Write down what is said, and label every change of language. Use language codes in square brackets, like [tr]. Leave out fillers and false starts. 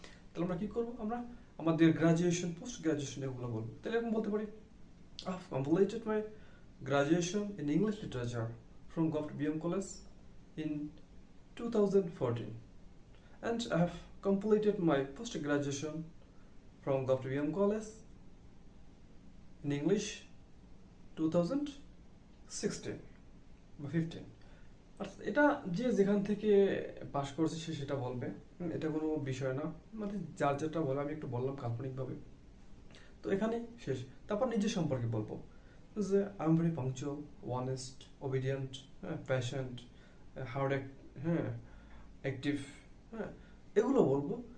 [bn] তাহলে আমরা কি করবো, আমরা আমাদের গ্রাজুয়েশন, পোস্ট গ্রাজুয়েশন এগুলো বলবো। তাহলে এরকম বলতে পারি, [en] I've completed my graduation in English literature from Govt BM College in 2014, and I have completed my post graduation from Govt BM College in English 2016 বা 15। [bn] অর্থাৎ এটা যে যেখান থেকে পাশ করেছে সে সেটা বলবে, এটা কোনো বিষয় না। মানে যার যেটা বলে, আমি একটু বললাম কাল্পনিকভাবে। তো এখানেই শেষ। তারপর নিজের সম্পর্কে বলবো, যে [en] I am very punctual, honest, obedient, হ্যাঁ, patient, hard, হ্যাঁ, active, [bn] হ্যাঁ, এগুলো বলবো।